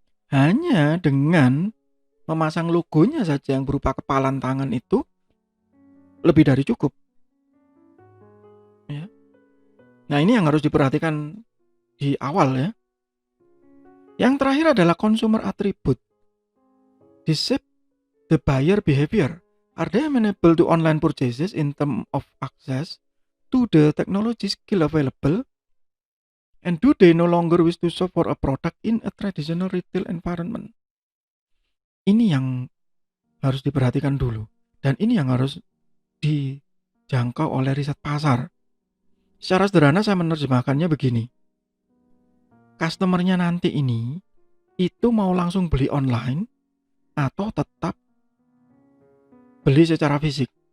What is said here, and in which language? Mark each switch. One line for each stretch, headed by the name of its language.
Indonesian: Hanya dengan memasang logonya saja yang berupa kepalan tangan itu lebih dari cukup. Ya. Nah, ini yang harus diperhatikan di awal ya. Yang terakhir adalah consumer attribute.
English: Shape the buyer behavior. Are they amenable to online purchases in terms of access to the technology skill available? And do they no longer wish to shop for a product in a traditional retail environment?
Indonesian: Ini yang harus diperhatikan dulu. Dan ini yang harus dijangkau oleh riset pasar. Secara sederhana saya menerjemahkannya begini. Customernya nanti ini itu mau langsung beli online atau tetap beli secara fisik.